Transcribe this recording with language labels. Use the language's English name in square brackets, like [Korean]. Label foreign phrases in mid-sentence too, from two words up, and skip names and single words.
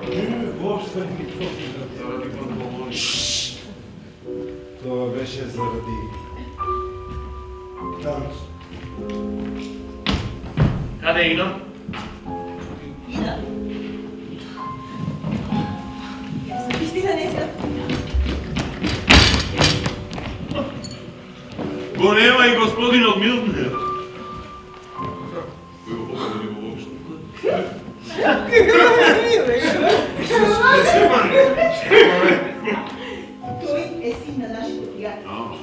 [Bulgarian] Въобще не помня. Заради панталони. Това беше заради танцо. Къде Ина? Ина. Истина не знам. [Macedonian] Го нема и господинот Милтнер. Кој го покани го воопшто? Тој е син на нашите пријатели.